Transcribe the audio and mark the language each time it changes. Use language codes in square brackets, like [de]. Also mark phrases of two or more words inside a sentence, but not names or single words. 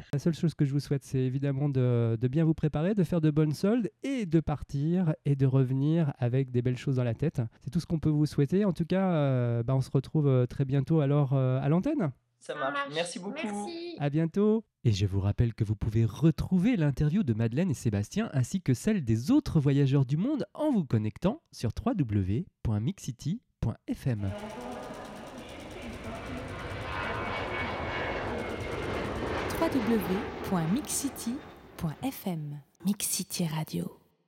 [fr] La seule chose que je vous souhaite, c'est évidemment de bien vous préparer, de faire de bonnes soldes et de partir et de revenir avec des belles choses dans la tête. C'est tout ce qu'on peut vous souhaiter. En tout cas, on se retrouve très bientôt alors à l'antenne. Ça marche. Merci beaucoup. Merci. À bientôt. Et je vous rappelle que vous pouvez retrouver l'interview de Madeleine et Sébastien ainsi que celle des autres voyageurs du monde en vous connectant sur www.mixcity.fm. www.mixcity.fm. Mix City Radio.